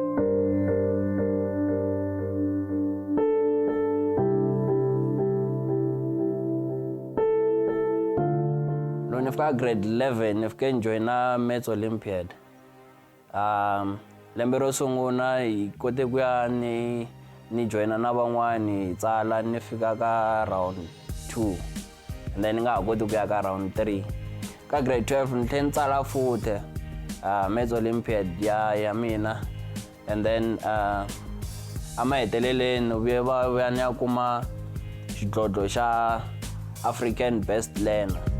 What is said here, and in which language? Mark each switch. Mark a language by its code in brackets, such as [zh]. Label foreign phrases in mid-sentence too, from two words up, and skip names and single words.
[ts] Loko ni fika grade 11 ni fike ni joina Maths Olympiad. Lembe ro sungula hi kote ku ya ni joina na van'wani hi tsala ni fika ka round 2 [en] and then [ts] ni nga ha koti ku ya ka round 3. Ka grade 12 ni tlhela ni tsala futhi Maths Olympiad ya mina [en] and then [ts] a maheteleleni vuya ni ya kuma xidlodlo xa African Best Learner.